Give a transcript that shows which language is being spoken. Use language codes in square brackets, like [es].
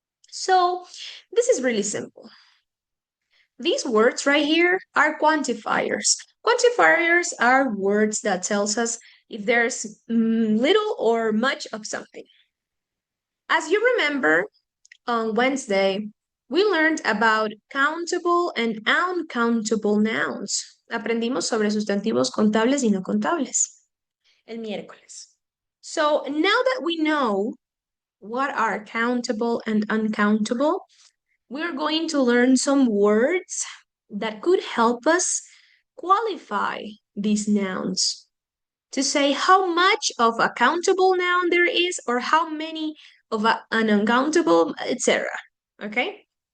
[en] So this is really simple. These words right here are quantifiers. Quantifiers are words that tells us if there's little or much of something. As you remember, on Wednesday, we learned about countable and uncountable nouns. [es] Aprendimos sobre sustantivos contables y no contables el miércoles. [en] So now that we know what are countable and uncountable, we're going to learn some words that could help us qualify these nouns to say how much of a countable noun there is or how many of an uncountable, etc. Okay?